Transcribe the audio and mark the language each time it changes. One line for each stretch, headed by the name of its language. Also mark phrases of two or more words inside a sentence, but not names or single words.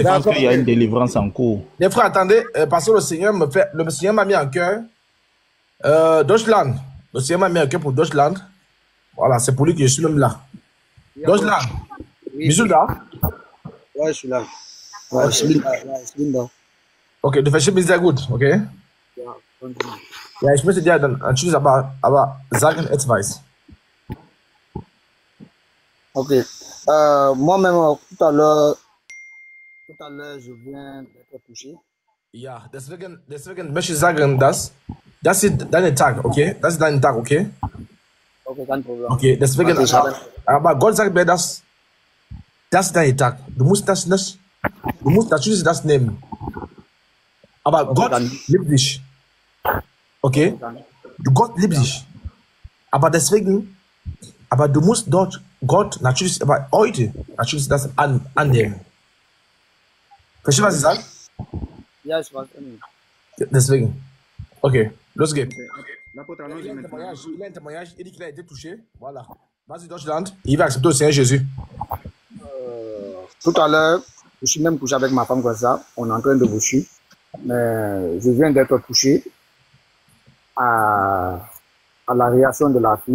French: Je pense qu'il y a une délivrance en cours. Les frères, attendez, parce que le Seigneur m'a mis en cœur Deutschland. Le Seigneur m'a mis en cœur pour Deutschland. Voilà, c'est pour lui que je suis même là. Deutschland. Bisous là. Ouais, je suis là. Ouais,
German: ich bin da. Okay, du verstehst mich sehr gut, okay? Ja, ja, ich möchte dir dann anschließend aber sagen etwas. Ok.
French: Moi-même, tout à l'heure, je viens d'être touché.
German: Ja, deswegen möchte ich sagen, das ist dein Tag, okay? Das ist dein Tag, okay? Okay, kein Problem. Okay, deswegen, aber Gott sagt mir, das ist dein Tag. Du musst natürlich das nehmen. Aber okay, Gott liebt dich. Okay? Gott liebt dich. Aber deswegen, du musst dort Gott natürlich, aber heute natürlich das annehmen. Verstehst du, was ich sage? Ja, ich weiß nicht. Deswegen. Okay, los geht's.
French: Il a un témoignage, il dit qu'il a été touché. Voilà. Vas-y, Deutschland. Il va accepter au Seigneur Jésus. Tout à l'heure, je suis même couché avec ma femme comme ça. On est en train de boucher. Mais je viens d'être touché à la réaction de la fille.